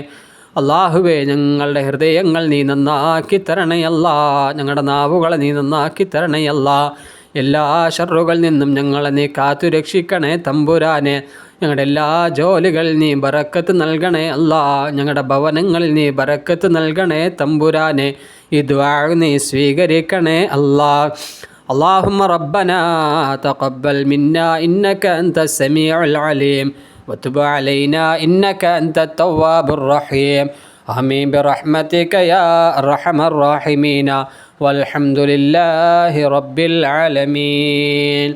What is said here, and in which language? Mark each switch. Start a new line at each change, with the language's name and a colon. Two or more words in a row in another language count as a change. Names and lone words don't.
Malayalam: അള്ളാഹുവേ ഞങ്ങളുടെ ഹൃദയങ്ങൾ നീ നന്നാക്കി തരണയല്ല, ഞങ്ങളുടെ നാവുകളെ നീ നന്നാക്കി തരണയല്ല. എല്ലാ ഷർറുകളിൽ നിന്നും ഞങ്ങളെ നീ കാത്തു രക്ഷിക്കണേ തമ്പുരാനെ. ഞങ്ങളുടെ എല്ലാ ജോലികളിൽ നീ ബറക്കത്ത് നൽകണേ അല്ലാ. ഞങ്ങളുടെ ഭവനങ്ങളിൽ നീ ബറക്കത്ത് നൽകണേ തമ്പുരാനെ. ഈ ദുആ നീ സ്വീകരിക്കണേ അല്ലാ.
Arabic: اللهم ربنا تقبل منا إنك أنت السميع العليم وتب علينا إنك أنت التواب الرحيم. آمين برحمتك يا أرحم الراحمين والحمد لله رب العالمين.